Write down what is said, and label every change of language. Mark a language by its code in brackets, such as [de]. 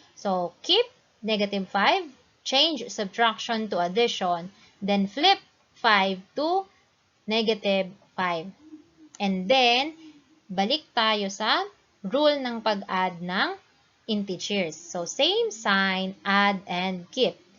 [en] So, keep, negative 5, change subtraction to addition, then flip 5 to negative 5. And then, [tl] balik tayo sa rule ng pag-add ng integers. [en] So, same sign, add, and keep.